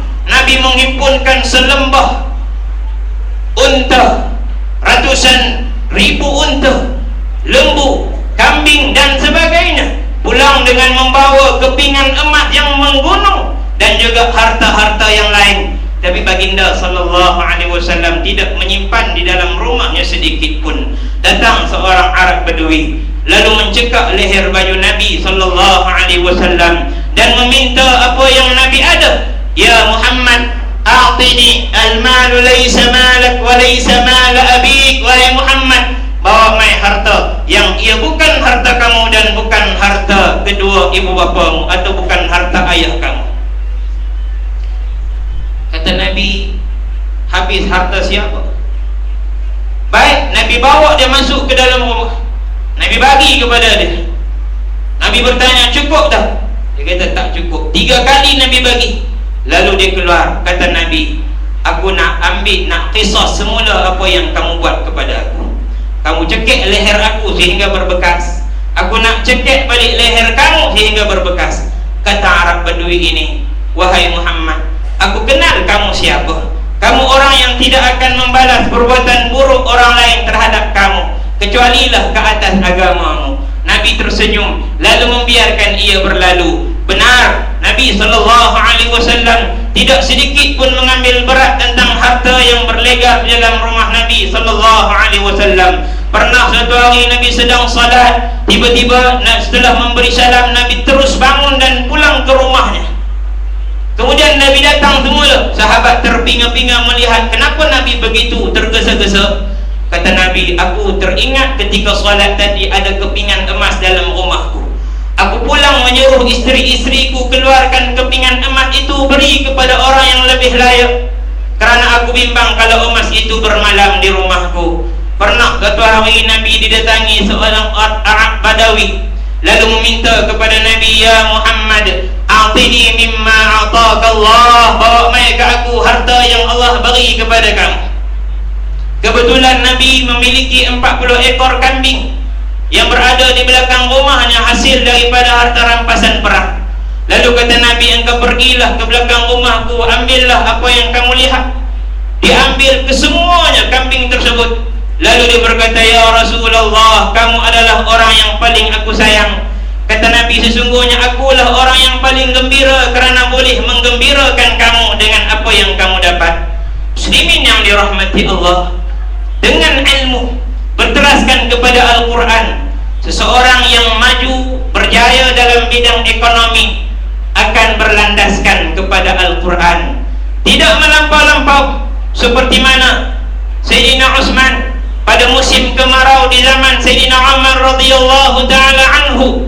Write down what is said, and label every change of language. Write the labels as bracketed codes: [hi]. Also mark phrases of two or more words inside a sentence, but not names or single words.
[ms] Nabi menghimpunkan selembah unta, ratusan ribu unta, lembu, kambing dan sebagainya, pulang dengan membawa kepingan emas yang menggunung dan juga harta-harta yang lain. Tapi baginda [ar] صلى الله عليه وسلم [ms] tidak menyimpan di dalam rumahnya sedikit pun. Datang seorang Arab Badui lalu mencekak leher baju Nabi [ar] صلى الله عليه وسلم [ms] dan meminta apa yang Nabi ada. [ar] يا محمد، أعطني المال ليس مالك وليس مال أبيك. [ms] Wahai Muhammad, bawa mai harta yang ia bukan harta kamu dan bukan harta kedua ibu bapamu, atau bukan harta ayah kamu. Kata Nabi, habis harta siapa? Baik, Nabi bawa dia masuk ke dalam rumah, Nabi bagi kepada dia. Nabi bertanya, cukup tak? Dia kata tak cukup. 3 kali Nabi bagi, lalu dia keluar. Kata Nabi, aku nak ambil, nak qisas semula apa yang kamu buat kepada aku. Kamu cekik leher aku sehingga berbekas, aku nak cekik balik leher kamu sehingga berbekas. Kata Arab Badui ini, wahai Muhammad, aku kenal kamu siapa. Kamu orang yang tidak akan membalas perbuatan buruk orang lain terhadap kamu, kecualilah ke atas agamamu. Nabi tersenyum lalu membiarkan ia berlalu. Benar, Nabi SAW tidak sedikit pun mengambil berat tentang harta yang berlegar di dalam rumah Nabi SAW. Pernah satu hari Nabi sedang salat, tiba-tiba setelah memberi salam, Nabi terus bangun dan pulang ke rumahnya. Kemudian Nabi datang semula. Sahabat terpinga-pinga melihat kenapa Nabi begitu tergesa-gesa. Kata Nabi, aku teringat ketika solat tadi ada kepingan emas dalam rumahku. Aku pulang menyuruh isteri-isteriku keluarkan kepingan emas itu, beri kepada orang yang lebih layak, kerana aku bimbang kalau emas itu bermalam di rumahku. Pernah satu hari Nabi didatangi seorang Arab Badawi, lalu meminta kepada Nabi, [ar] يا محمد، أعطني مما أعطاك الله, [ms] bawa mai ke aku harta yang Allah beri kepada kamu. Kebetulan Nabi memiliki 40 ekor kambing yang berada di belakang rumahnya, hasil daripada harta rampasan perang. Lalu kata Nabi, engkau pergilah ke belakang rumahku, ambillah apa yang kamu lihat. Diambil kesemuanya kambing tersebut. Lalu dia berkata, [ar] يا رسول الله, [ms] kamu adalah orang yang paling aku sayang. Kata Nabi, sesungguhnya akulah orang yang paling gembira kerana boleh menggembirakan kamu dengan apa yang kamu dapat. Muslimin yang dirahmati Allah, dengan ilmu berteraskan kepada Al-Quran, seseorang yang maju berjaya dalam bidang ekonomi akan berlandaskan kepada Al-Quran, tidak melampau-lampau seperti mana Sayyidina Utsman pada musim kemarau di zaman Sayyidina Umar [ar] رضي الله تعالى عنه.